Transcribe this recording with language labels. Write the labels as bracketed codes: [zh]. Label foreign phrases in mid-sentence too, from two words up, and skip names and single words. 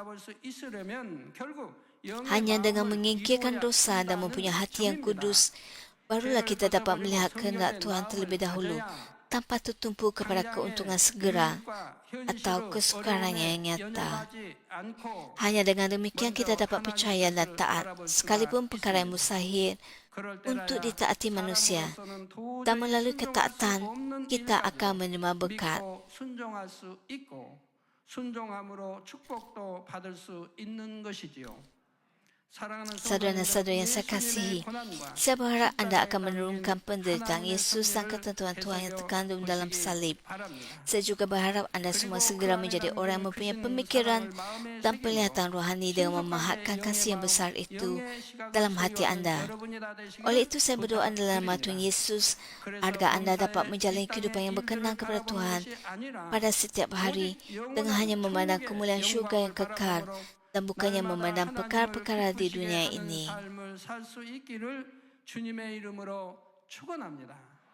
[ms] Hanya dengan menyingkirkan dosa dan mempunyai hati yang kudus, barulah kita dapat melihat kehendak Tuhan terlebih dahulu, tanpa tertumpu kepada keuntungan segera atau kesukaran yang nyata. Hanya dengan demikian kita dapat percaya dan taat, sekalipun perkara yang mustahil untuk ditaati manusia, dan melalui ketaatan kita akan menerima berkat. [ko] 순종할 수 있고 순종함으로 축복도 받을 수 있는 것이지요. [ms] Saudara dan saudara yang saya kasihi, saya berharap anda akan menurunkan penderitaan Yesus dan ketentuan Tuhan yang terkandung dalam salib. Saya juga berharap anda semua segera menjadi orang yang mempunyai pemikiran dan penglihatan rohani dengan memahatkan kasih yang besar itu dalam hati anda. Oleh itu saya berdoa dalam nama Tuhan Yesus agar anda dapat menjalani kehidupan yang berkenan kepada Tuhan pada setiap hari dengan hanya memandang kemuliaan syurga yang kekal dan bukannya memandang perkara-perkara di dunia ini. [ko] 삶을 살 수 있기를 주님의 이름으로 축원합니다.